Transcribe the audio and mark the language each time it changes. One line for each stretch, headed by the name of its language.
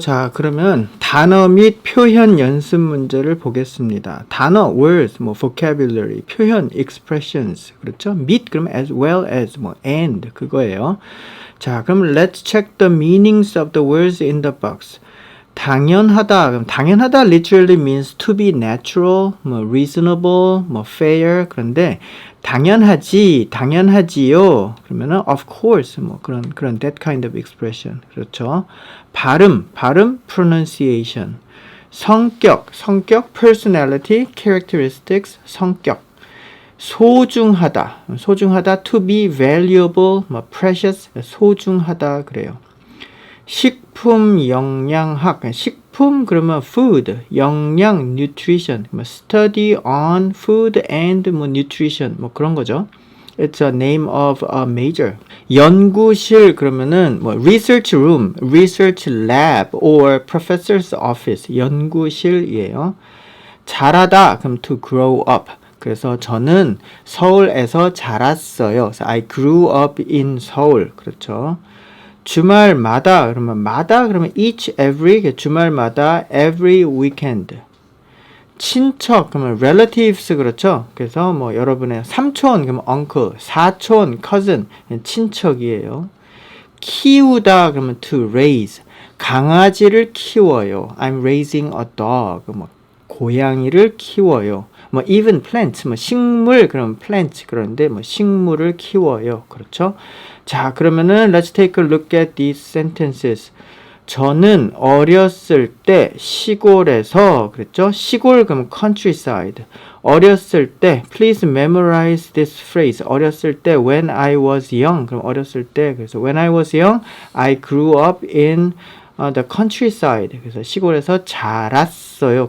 Korean: 자, 그러면 단어 및 표현 연습 문제를 보겠습니다. 단어, words, vocabulary, 표현, expressions, 그렇죠?
English: 및, 그럼 as well as, and,
Korean: 그거예요. 자, 그럼
English: let's check the meanings of the words in the box.
Korean: 당연하다, 그럼 당연하다
English: literally means to be natural, reasonable, fair.
Korean: 그런데 당연하지, 당연하지요.
English: 그러면은 of course, 그런 that kind of expression.
Korean: 그렇죠. 발음, pronunciation. 성격, personality, characteristics, 성격.
English: 소중하다, to be valuable, precious, 소중하다 그래요. 식품 영양학, 식품 그러면 food, 영양 nutrition, study on food and nutrition,
Korean: 그런 거죠.
English: It's a name of a major. 연구실 그러면은 research room, research lab or professor's office,
Korean: 연구실이에요.
English: 자라다 그럼 to grow up.
Korean: 그래서 저는 서울에서 자랐어요.
English: So I grew up in 서울.
Korean: 그렇죠.
English: 주말마다 그러면 each, every, 주말마다 every weekend.
Korean: 친척 그러면 relatives 그렇죠. 그래서 여러분의 삼촌 그러면 uncle, 사촌 cousin 친척이에요.
English: 키우다 그러면 to raise.
Korean: 강아지를 키워요.
English: I'm raising a dog.
Korean: 고양이를 키워요.
English: even plant,
Korean: 식물, 그럼 plant, 그런데 식물을 키워요. 그렇죠? 자, 그러면은
English: let's take a look at these sentences.
Korean: 저는 어렸을 때 시골에서, 그랬죠? 시골, 그럼 countryside.
English: 어렸을 때, please memorize this phrase. 어렸을 때, when I was young.
Korean: 그럼 어렸을 때, 그래서
English: when I was young, I grew up in the countryside.
Korean: 그래서 시골에서 자랐어요.